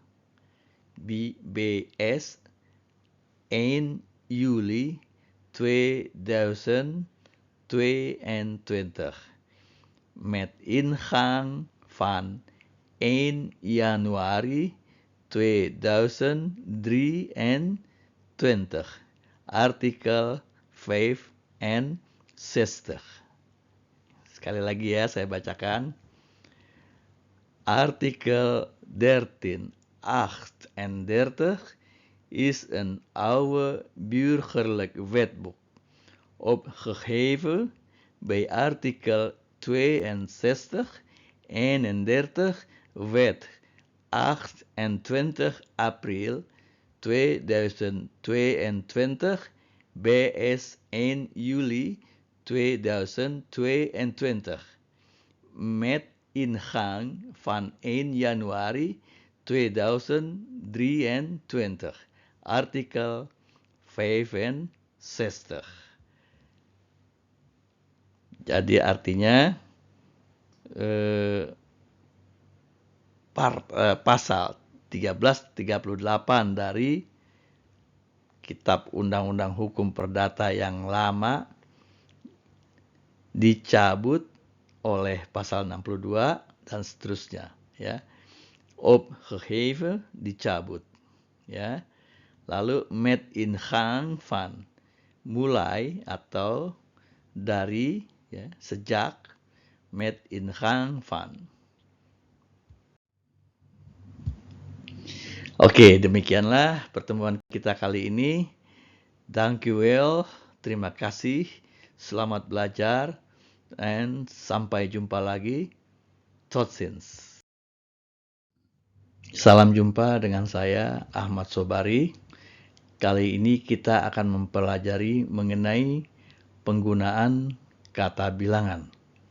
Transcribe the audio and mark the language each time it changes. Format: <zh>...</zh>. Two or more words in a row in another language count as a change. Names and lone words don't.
<nl>BBS 1 juli 2022. Met ingang van 1 januari 2023. Artikel 65.</nl> <id>Sekali lagi ya saya bacakan.</id> <nl>Artikel 1338 is een oude burgerlijk wetboek. Opgeheven bij artikel 62, 31 wet 28 April 2022 BS 1 Juli 2022 met ingang van 1 Januari 2023 artikel 65.</nl> <id>Jadi artinya pasal 1338 dari Kitab Undang-Undang Hukum Perdata yang lama dicabut oleh pasal 62 dan seterusnya, ya. Opgeheven dicabut, ya. Lalu</id> <nl>met ingang van</nl> <id>mulai atau dari, ya, sejak,</id> <nl>met ingang van.</nl> <id>Oke, demikianlah pertemuan kita kali ini.</id> <nl>Dank u wel,</nl> <id>terima kasih, selamat belajar, dan sampai jumpa lagi.</id> <nl>Tot ziens.</nl> <id>Salam jumpa dengan saya, Ahmad Sobari. Kali ini kita akan mempelajari mengenai penggunaan kata bilangan.</id>